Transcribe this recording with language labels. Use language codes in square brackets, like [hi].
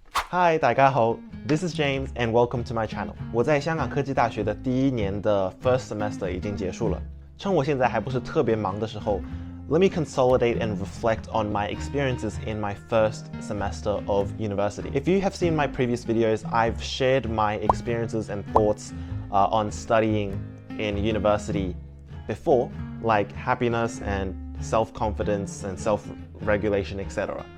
[en] Hi, [zh] 大家好 [en] This is James and welcome to my channel. [zh] 我在香港科技大学的第一年的 [en] first semester [zh] 已经结束了。趁我现在还不是特别忙的时候 [en] let me consolidate and reflect on my experiences in my first semester of university. If you have seen my previous videos, I've shared my experiences and thoughts on studying in university before, like happiness and self-confidence and self-regulation, etc.